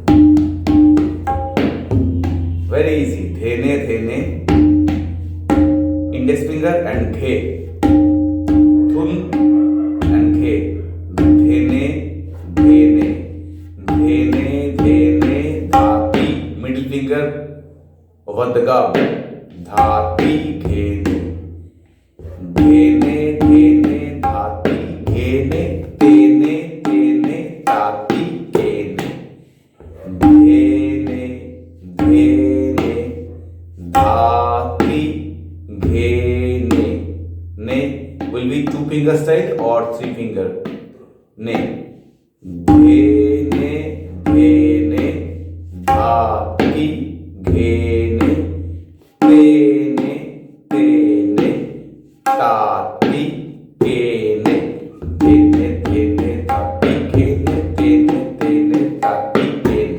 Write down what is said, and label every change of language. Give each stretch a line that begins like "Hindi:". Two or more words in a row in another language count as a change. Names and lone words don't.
English: Very easy. Dhene dhene. Index finger and ghe. Thun and ghe. Dhene dhene. Dhene dhene dhati. Middle finger over the gum. Dhati ghene. Dhene dhene dhati ghene. Tene tene tati ghene. Dhene dhene dhati ghene. Ne will be two finger style or three finger. Ne. Dhene dhene dhati ghene. Tene tene tati ghene. Dhene dhene dhati ghene. Tene tene tati ghene.